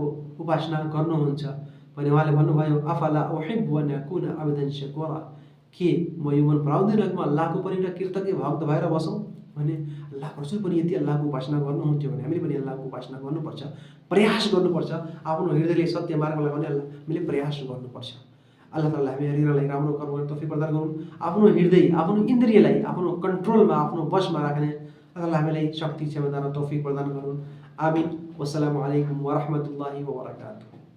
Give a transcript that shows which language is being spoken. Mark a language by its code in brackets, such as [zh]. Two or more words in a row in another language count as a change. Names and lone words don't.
[ne] उपासना गर्नुहुन्छ भने उहाँले भन्नुभयो [ar] أفلا أحب أن أكون عبدا شكورا, [ne] के म यो मन पराउँदैन कि म अल्लाहको पनि एउटा कृतज्ञ भक्त भएर बसौँ भने अल्लाहको रसुल पनि यदि अल्लाहको उपासना गर्नुहुन्थ्यो भने हामीले पनि अल्लाहको उपासना गर्नुपर्छ, प्रयास गर्नुपर्छ, आफ्नो हृदयले सत्य मार्गमा लगाउने हामीले प्रयास गर्नुपर्छ। अल्लाह ताला हामीहरूलाई राम्रो कर्म गर्ने तौफिक प्रदान गरून्। आफ्नो हृदय, आफ्नो इन्द्रियलाई आफ्नो कन्ट्रोलमा, आफ्नो वशमा राख्ने अल्लाह हामीलाई शक्ति क्षमता र तौफिक प्रदान गरून्। आमिन। [ar] والسلام عليكم ورحمة الله وبركاته.